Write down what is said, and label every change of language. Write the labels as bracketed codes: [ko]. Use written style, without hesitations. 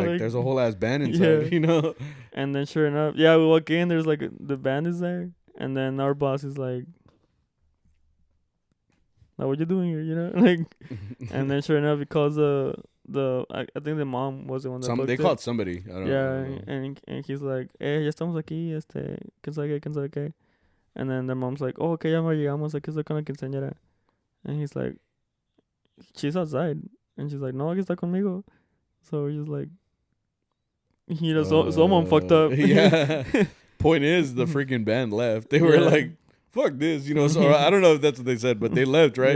[en] like there's a whole ass band inside, you know. And then sure enough, we walk in. There's like the band is there, and then our boss is like, "What you doing here?" You know, like, and then sure enough, he calls I think the mom was the one that they called somebody. I don't know. And he's like, [es] ya estamos aquí, quién sabe qué. [en] And then the mom's like, oh, okay, [es] ya llegamos, aquí estoy con la quinceañera. [en] And he's like, she's outside. And she's like, [es] no, aquí está conmigo. [en] So he's like, you know, someone fucked up. Yeah. Point is, the freaking band left. They were like, fuck this, you know. So I don't know if that's what they said, but they left, right?